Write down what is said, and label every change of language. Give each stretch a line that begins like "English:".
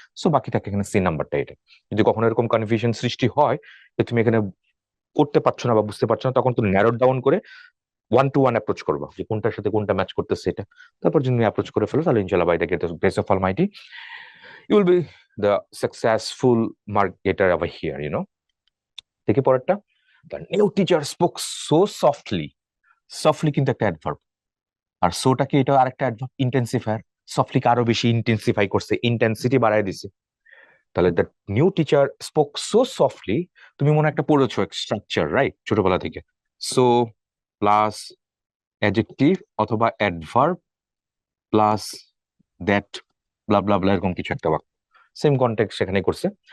Bangla: So বাকি থাকে এখানে সি নাম্বারটা। এটা যদি কখনো এরকম কনফিউশন সৃষ্টি হয় যে তুমি এখানে করতে পারছো না বা বুঝতে পারছো না, তখন তুমি ন্যারো ডাউন করে 1 to 1 অ্যাপ্রোচ করবা, যে কোনটার সাথে কোনটা ম্যাচ করতেছে এটা। তারপর যদি অ্যাপ্রোচ করে ফেলো, তাহলে ইনশাআল্লাহ
English: By the grace of almighty you will be the successful marketer over here, you know.
Bangla: দেখি পরেরটা,
English: the new teacher spoke so softly.
Bangla: Softly কিন্তু একটা অ্যাডভার্ব, আর সোটাকে এটা আরেকটা অ্যাডভার্ব, ইন্টেন্সিফায়ার। সফটলি আরো বেশি ইন্টেন্সিফাই করছে, ইন্টেন্সিটি বাড়ায় দিছে। তাহলে
English: the new teacher spoke so softly,
Bangla: তুমি মনে একটা পড়েছো স্ট্রাকচার, রাইট, ছোটবেলা থেকে। সো প্লাস অ্যাডজেক্টিভ অথবা অ্যাডভার্ব প্লাস দ্যাট ব্লা ব্লা ব্লা, এরকম কিছু একটা বাক্য, সেম কন্টেক্সট সেখানে করছে।